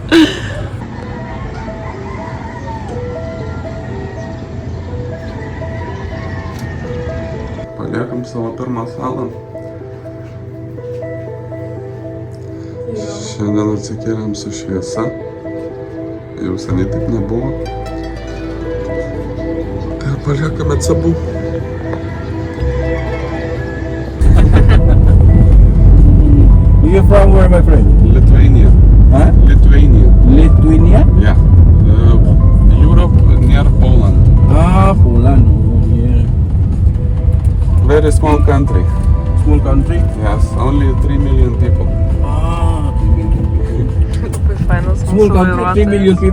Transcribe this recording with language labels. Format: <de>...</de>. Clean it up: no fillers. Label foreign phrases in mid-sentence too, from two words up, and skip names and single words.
<lt>Paliekam savo pirmą salą. Šiandien atsikėlėm su šviesa. Jau seniai taip nebuvo. Ir paliekame cebu.</lt> <en>You from where, my friend? Lithuania. Huh? Lithuania. Lithuania? Yeah. Europe near Poland. Ah, Poland. Oh, yeah. Very small country. Small country? Yes, only 3 million people. Ah, 3 million people.</en> <lt>Labai fainas</lt> <en>Small</en> <lt>mūsų</lt> <en>country, 3 million</en> <lt>vairuotojas.</lt>